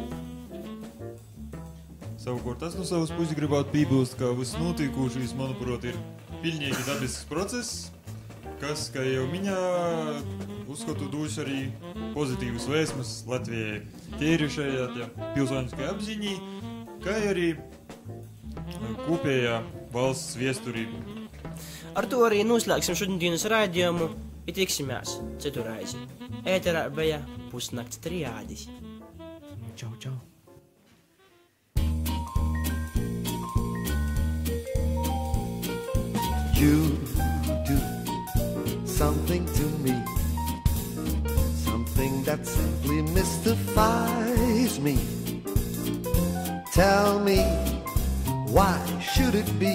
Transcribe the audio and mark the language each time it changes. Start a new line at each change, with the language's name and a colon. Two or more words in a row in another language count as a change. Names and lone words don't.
Latvian: Savukārt, tas no savas puses gribētu piebilst, ka viss notikušais, manuprāt, ir pilnīgi dabisks process, kas, kā jau minēja, uzskatu dos arī pozitīvas vēsmas Latvijai tīrišajā pilsoniskajā apziņā, kā arī kopējā valsts viesturī. Ar to arī noslēgsim šodienas raidījumu, ir tiksimies citu reizi. Ēterā bija pusnakts triādis. Čau, čau!
English: You do something to me, something that simply mystifies me. Tell me, why should it be?